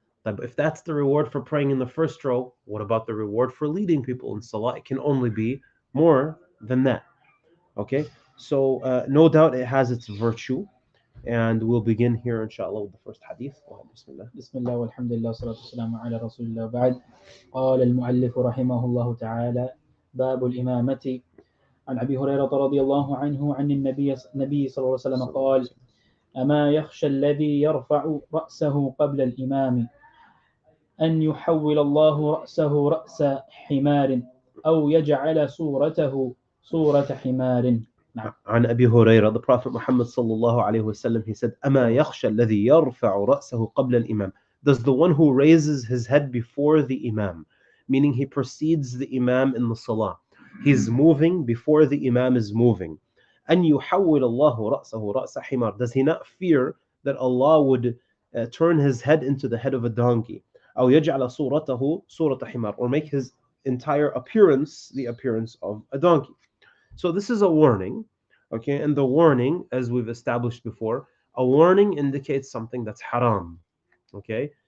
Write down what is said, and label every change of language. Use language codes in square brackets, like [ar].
[en] But if that's the reward for praying in the first row, what about the reward for leading people in salah? It can only be more than that. Okay, so no doubt it has its virtue. And we'll begin here, inshallah, with the first hadith. [ar] Bismillah. Bismillah walhamdulillah salatu wassalamu ala rasulillah ba'd. قال المؤلف رحمه الله تعالى باب الإمامة عن أبي هريرة رضي الله عنه عن النبي صلى الله عليه وسلم قال أما يخشى الذي يرفع رأسه قبل الإمام أن يحول الله رأسه رأس حمار أو يجعل صورته صورة حمار. عن أبي هريرة, [en] the Prophet Muhammad sallallahu alayhi wasallam, he said, [ar] أما يخشى الذي يرفع رأسه قبل الإمام. [en] Does the one who raises his head before the Imam, meaning he precedes the Imam in the Salah, he's moving before the Imam is moving. [ar] أن يحول الله رأسه رأس حمار. [en] Does he not fear that Allah would turn his head into the head of a donkey? [ar] أو يجعل صورته صورة حمار, [en] or make his entire appearance the appearance of a donkey. So this is a warning, okay? And the warning, as we've established before, a warning indicates something that's haram, okay?